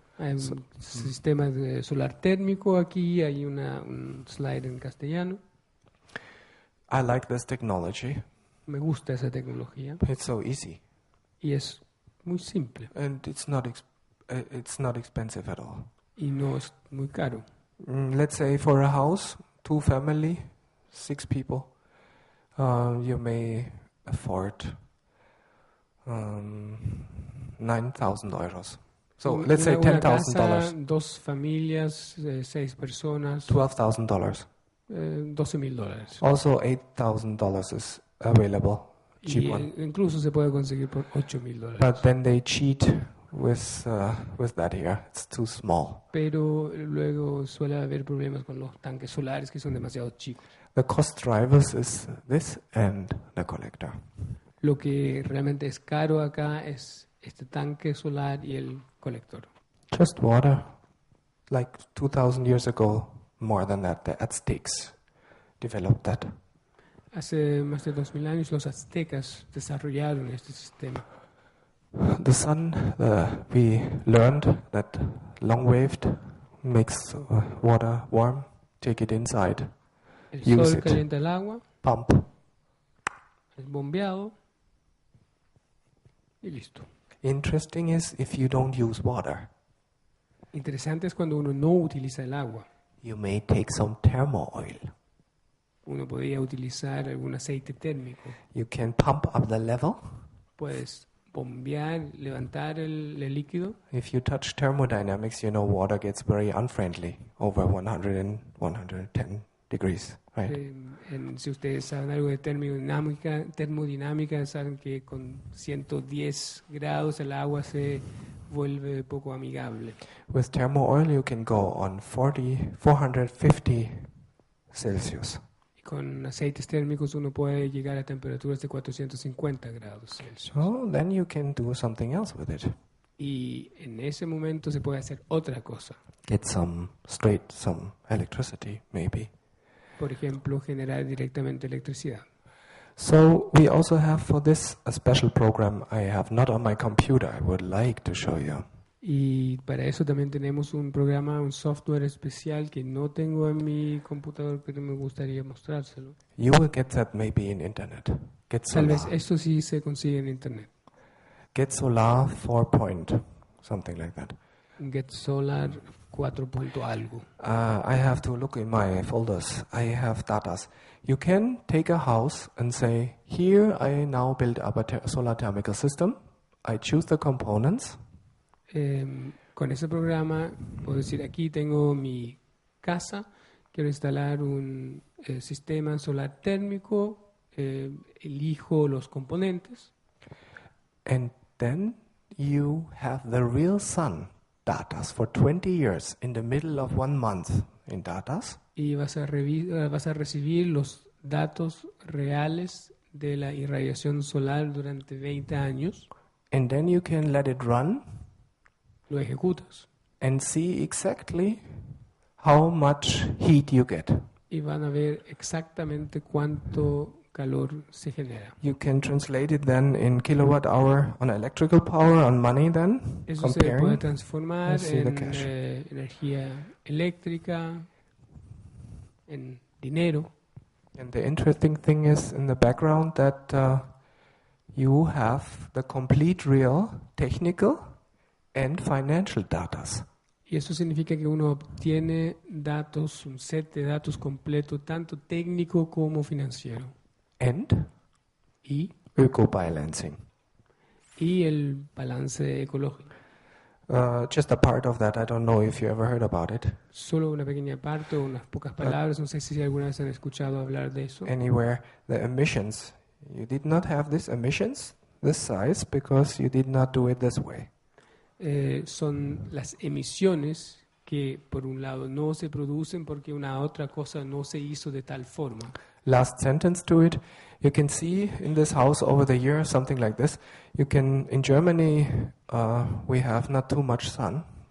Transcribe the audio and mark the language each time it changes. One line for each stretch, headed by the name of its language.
Spanish: Hay un sistema de solar térmico aquí, hay un slide en castellano.
English: I like this technology.
Spanish: Me gusta esa tecnología.
English: It's so easy.
Spanish: Y es muy simple.
English: And it's not expensive at all.
Spanish: Y no es muy caro.
English: Let's say for a house, 2 family, 6 people, you may afford €9,000. So let's say $10,000.
Spanish: 2 familias, 6 personas.
English: $12,000. $12,000. Also $8,000 is available. Cheap one.
Spanish: Incluso se puede conseguir por $8,000.
English: But then they cheat with that here. It's too small.
Spanish: Pero luego suele haber problemas con los tanques solares que son demasiado chicos.
English: The cost drivers is this and the collector.
Spanish: Lo que realmente es caro acá es este tanque solar y el colector.
English: Just water. Like 2,000 years ago, more than that, the Aztecs developed that.
Spanish: Hace más de 2000 años los aztecas desarrollaron este sistema.
English: The sun, we learned that long-waved makes water warm. Take it inside.
Spanish: El
English: Use
Spanish: sol
English: it.
Spanish: calienta el agua,
English: Pump.
Spanish: es bombeado y listo.
English: Interesting is if you don't use water,
Spanish: Interesante es cuando uno no utiliza el agua.
English: you may take some thermo oil.
Spanish: Uno podría utilizar algún aceite térmico.
English: You can pump up the level.
Spanish: Puedes bombear, levantar el líquido.
English: If you touch thermodynamics, you know water gets very unfriendly over 100 and 110 degrees, right?
Spanish: Si ustedes saben algo de termodinámica, saben que con 110 grados el agua se vuelve poco amigable.
English: With thermo oil, you can go on 450 Celsius.
Spanish: Y con aceites térmicos uno puede llegar a temperaturas de 450 grados Celsius.
English: So then you can do something else with it.
Spanish: Y en ese momento se puede hacer otra cosa.
English: Get some electricity, maybe.
Spanish: Por ejemplo, generar directamente electricidad.
English: So we also have for this a special program I have not on my computer. I would like to show you.
Spanish: Y para eso también tenemos un programa, un software especial que no tengo en mi computador, pero me gustaría mostrárselo.
English: You will get that maybe in internet. Get
Spanish: Tal vez
English: solar.
Spanish: esto sí se consigue en internet.
English: Get solar 4 point, something like that.
Spanish: Get Solar 4 punto algo.
English: I have to look in my folders. I have datas. You can take a house and say, here I now build up a solar thermical system. I choose the components.
Spanish: Con ese programa puedo decir, aquí tengo mi casa, quiero instalar un sistema solar térmico, elijo los componentes.
English: And then you have the real sun datas for 20 years in the middle of 1 month in datas.
Spanish: Y vas a recibir los datos reales de la irradiación solar durante 20 años.
English: And then you can let it run
Spanish: Lo ejecutas
English: and see exactly how much heat you get.
Spanish: y van a ver exactamente cuánto calor se genera.
English: You can translate it then in kilowatt hour on electrical power, on money then,
Spanish: Eso se puede
English: comparing.
Spanish: transformar
English: I see the
Spanish: en
English: cash.
Spanish: energía eléctrica, en dinero.
English: And the interesting thing is in the background that you have the complete real technical and financial datas.
Spanish: Y eso significa que uno obtiene datos, un set de datos completo, tanto técnico como financiero.
English: And
Spanish: Y
English: eco-balancing.
Spanish: el balance ecológico.
English: Just a part of that, I don't know if you ever heard about it.
Spanish: Solo una pequeña parte o unas pocas palabras, no sé si alguna vez han escuchado hablar de eso.
English: Anywhere, the emissions. You did not have these emissions, this size, because you did not do it this way.
Spanish: Son las emisiones que por un lado no se producen porque una otra cosa no se hizo de tal forma.
English: Last sentence to it. You can see in this house over the year something like this. You can, in Germany, we have not too much sun.